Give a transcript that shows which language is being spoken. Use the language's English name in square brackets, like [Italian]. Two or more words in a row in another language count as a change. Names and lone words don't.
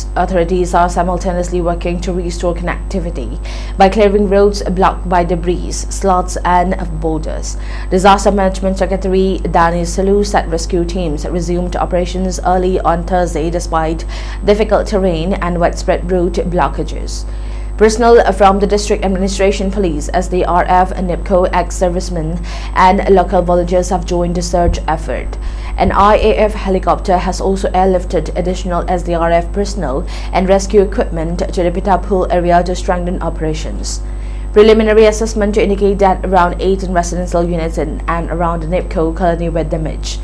[English] Authorities are simultaneously working to restore connectivity by clearing roads blocked by debris, sluts and boulders. Disaster Management Secretary Dani Salu said rescue teams resumed operations early on Thursday despite difficult terrain and widespread road blockages. Personnel from the district administration, police, SDRF, NIPCO, ex-servicemen and local volunteers have joined the search effort. An IAF helicopter has also airlifted additional SDRF personnel and rescue equipment to the Pitapul area to strengthen operations. Preliminary assessment to indicate that around 18 residential units in and around the NIPCO colony were damaged.